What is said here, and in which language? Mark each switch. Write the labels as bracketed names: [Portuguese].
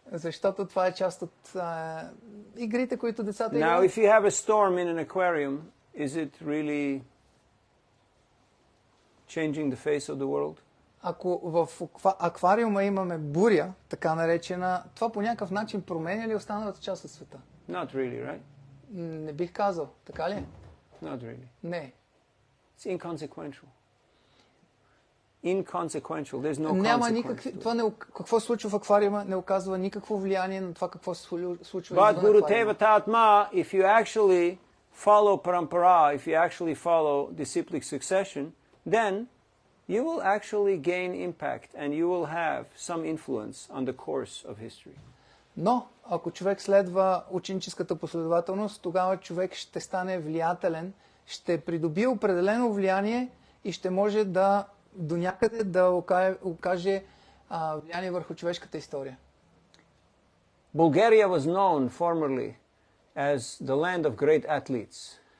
[Bulgarian] Защото това е част от игрите, които децата [English] Now, [Bulgarian] играят. [English] if you have a storm in an aquarium, is it really changing the face of the world? [Bulgarian] Ако в аквариума имаме буря, така наречена, това по някакъв начин променя ли останалата част от света? [English] Not really, right? [Bulgarian] Не бих казал. Така ли? [English] Not really. [Bulgarian] Не. [English] It's inconsequential. Inconsequential. There's no [Bulgarian] Няма [English] consequence. [Bulgarian] никакви... Това какво се случва в аквариума не оказва никакво влияние на това какво се случва [English] But [Bulgarian] извън [Sanskrit] Guru [Bulgarian] аквариума. [Sanskrit] Teva Tatma, [English] if you actually follow parampara, if you actually follow disciplic succession, then you will actually gain impact and you will have some influence on the course of history. [Bulgarian] Но, ако човек следва ученическата последователност, тогава човек ще стане влиятелен, ще придобие определено влияние и ще може да до някъде да окаже влияние върху човешката история. [English] Bulgaria was known formerly as the land of great athletes.